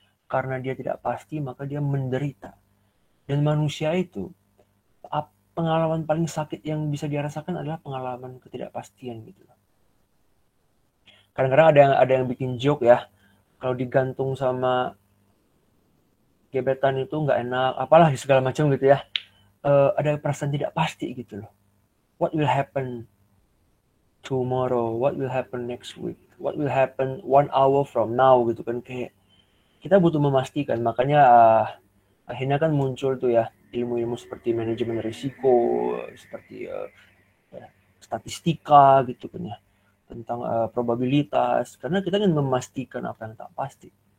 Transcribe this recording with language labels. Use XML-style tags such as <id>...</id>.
<id>Karena dia tidak pasti, maka dia menderita. Dan manusia itu, pengalaman paling sakit yang bisa dia rasakan adalah pengalaman ketidakpastian gitu loh. Kadang-kadang ada yang bikin joke ya, kalau digantung sama gebetan itu nggak enak, apalah segala macam gitu ya. Ada perasaan tidak pasti gitu loh.</id> <en>What will happen tomorrow? What will happen next week? What will happen 1 hour from now</en> <id>gitu kan, kayak kita butuh memastikan. Makanya akhirnya kan muncul tuh ya ilmu-ilmu seperti manajemen risiko, seperti statistika gitu kan ya, tentang probabilitas, karena kita ingin memastikan apa yang tak pasti.</id>